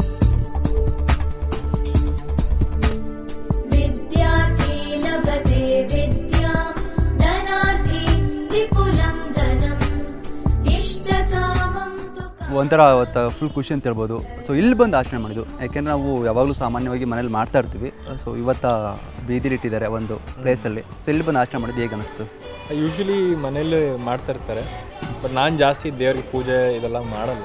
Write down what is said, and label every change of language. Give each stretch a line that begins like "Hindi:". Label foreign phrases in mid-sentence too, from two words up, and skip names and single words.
Sanskrit: विद्यार्थी लभते विद्यां धनार्थी विपुलं धनम् इष्टकामं तु
Kannada: ಒಂಥರ ಅವತ್ತು ಫುಲ್ ಖುಷಿ ಅಂತ ಹೇಳ್ಬೋದು. ಸೊ ಇಲ್ಲಿ ಬಂದು ಆಚರಣೆ ಮಾಡಿದ್ದು, ಯಾಕೆಂದರೆ ನಾವು ಯಾವಾಗಲೂ ಸಾಮಾನ್ಯವಾಗಿ ಮನೇಲಿ ಮಾಡ್ತಾ ಇರ್ತೀವಿ. ಸೊ ಇವತ್ತು ಬೀದಿಲಿಟ್ಟಿದ್ದಾರೆ ಒಂದು ಪ್ಲೇಸಲ್ಲಿ. ಸೊ ಇಲ್ಲಿ ಬಂದು ಆಚರಣೆ ಮಾಡಿದ್ದು ಹೇಗೆ ಅನಿಸ್ತು? ಯೂಶ್ವಲಿ ಮನೇಲಿ ಮಾಡ್ತಾ ಇರ್ತಾರೆ, ಬಟ್ ನಾನು ಜಾಸ್ತಿ ದೇವ್ರಿಗೆ ಪೂಜೆ ಇದೆಲ್ಲ ಮಾಡಲ್ಲ.